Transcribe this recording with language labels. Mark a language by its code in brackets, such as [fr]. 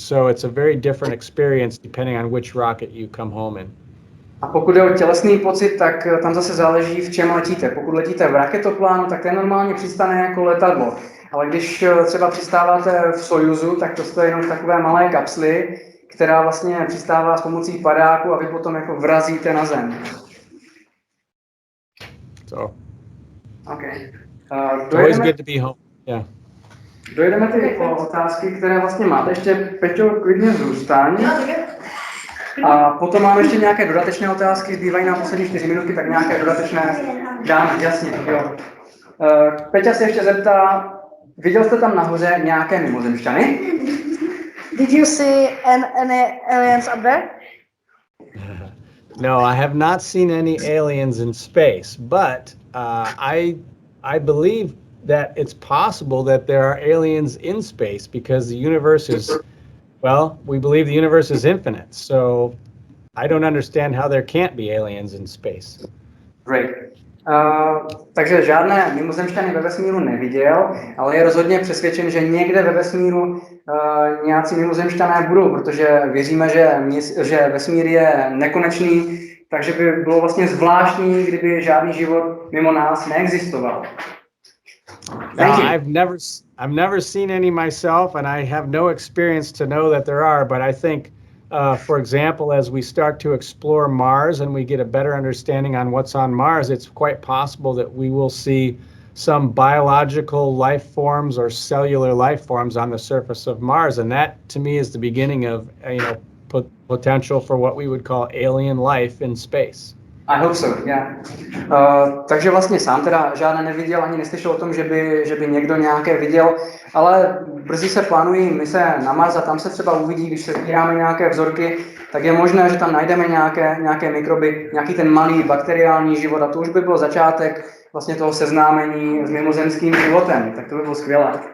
[en] So it's a very different experience depending on which rocket you come home in. [cs] A pokud je o tělesný pocit, tak tam zase záleží, v čem letíte. Pokud letíte v raketoplánu, tak ten normálně přistane jako letadlo. Ale když třeba přistáváte v Sojuzu, tak to stojí jenom v takové malé kapsli, která vlastně přistává s pomocí padáku a vy potom jako vrazíte na zem. [en] So, okay. Always good to be home. Yeah. [cs] Dojedeme ty otázky, které vlastně máte. Ještě, Peťo, klidně zůstaň. A potom máme ještě nějaké dodatečné otázky, zbývají nám poslední 4 minutky, tak nějaké dodatečné dáme, jasně, jo. Peťa se ještě zeptá, viděl jste tam nahoře nějaké mimozemšťany? [en] Did you see any aliens up there? No, I have not seen any aliens in space, but I believe that it's possible that there are aliens in space because the universe is, well, we believe the universe is infinite, so I don't understand how there can't be aliens in space. Great. [cs] Takže žádné mimozemšťany ve vesmíru neviděl, ale je rozhodně přesvědčen, že někde ve vesmíru nějací mimozemšťané budou, protože věříme, že vesmír je nekonečný, takže by bylo vlastně zvláštní, kdyby žádný život mimo nás neexistoval. [en] I've never seen any myself, and I have no experience to know that there are, but I think for example, as we start to explore Mars and we get a better understanding on what's on Mars, it's quite possible that we will see some biological life forms or cellular life forms on the surface of Mars. And that, to me, is the beginning of, potential for what we would call alien life in space. I hope so, yeah. [cs] Takže vlastně sám teda žádné neviděl, ani neslyšel o tom, že by někdo nějaké viděl, ale brzy se plánují mise na Mars a tam se třeba uvidí, když se sbíráme nějaké vzorky, tak je možné, že tam najdeme nějaké mikroby, nějaký ten malý bakteriální život a to už by byl začátek vlastně toho seznámení s mimozemským životem, tak to by bylo skvělé.